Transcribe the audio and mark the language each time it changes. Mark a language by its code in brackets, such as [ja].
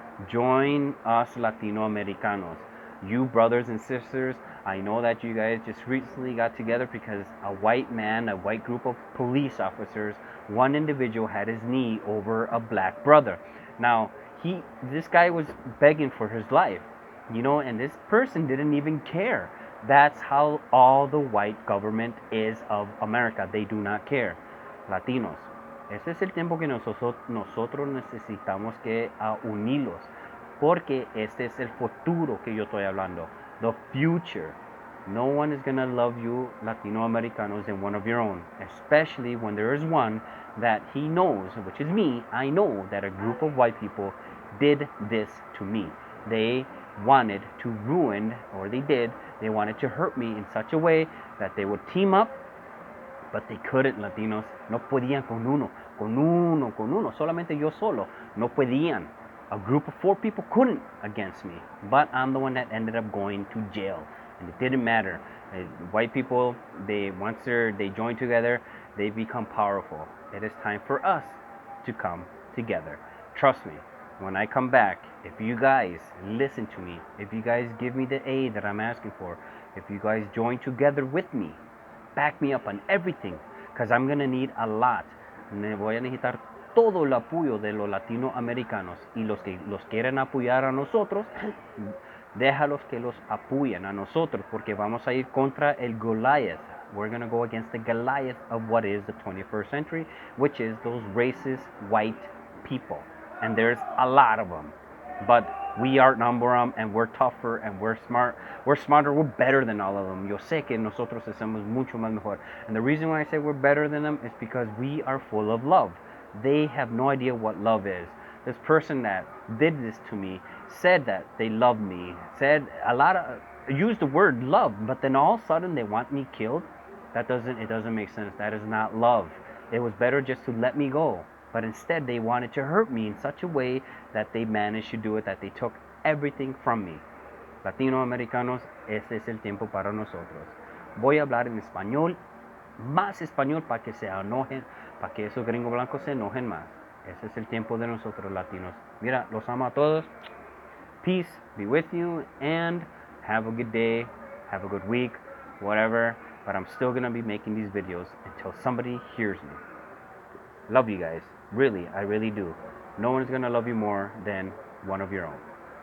[en] Join us Latino Americanos. You brothers and sisters, I know that you guys just recently got together because a white group of police officers, one individual had his knee over a black brother. Now, this guy was begging for his life, and this person didn't even care. That's how all the white government is of America. They do not care. [es] Latinos, este es el tiempo que nosotros necesitamos que unirlos. Porque este es el futuro que yo estoy hablando. [en] The future. No one is going to love you Latino Americanos than one of your own. Especially when there is one that he knows, which is me. I know that a group of white people did this to me. They wanted to ruin, or they wanted to hurt me in such a way that they would team up, but they couldn't, Latinos. [es] No podían con uno. Solamente yo solo. No podían. [en] A group of 4 people couldn't against me, but I'm the one that ended up going to jail, and it didn't matter. White people, once they join together, they become powerful. It is time for us to come together. Trust me, when I come back, if you guys listen to me, if you guys give me the aid that I'm asking for, if you guys join together with me, back me up on everything, because I'm gonna need a lot. [es] Voy a necesitar todo el apoyo de los latinoamericanos, y los que los quieren apoyar a nosotros, déjalos que los apoyen a nosotros, porque vamos a ir contra el Goliath. [en] We're going to go against the Goliath of what is the 21st century, which is those racist white people. And there's a lot of them. But we outnumber them, and we're tougher, and we're smart. We're smarter, we're better than all of them. [es] Yo sé que nosotros hacemos mucho más mejor. [en] And the reason why I say we're better than them is because we are full of love. They have no idea what love is. This person that did this to me said that they love me, said used the word love, but then all of a sudden they want me killed. It doesn't make sense. That is not love. It was better just to let me go. But instead they wanted to hurt me in such a way that they managed to do it, that they took everything from me. [es] Latinoamericanos, este es el tiempo para nosotros. Voy a hablar en español, más español para que se enojen, para que esos gringos blancos se enojen más. Ese es el tiempo de nosotros latinos. Mira, los amo a todos. [en] Peace be with you, and have a good day, have a good week, whatever. But I'm still going to be making these videos until somebody hears me. Love you guys. Really, I really do. No one's going to love you more than one of your own.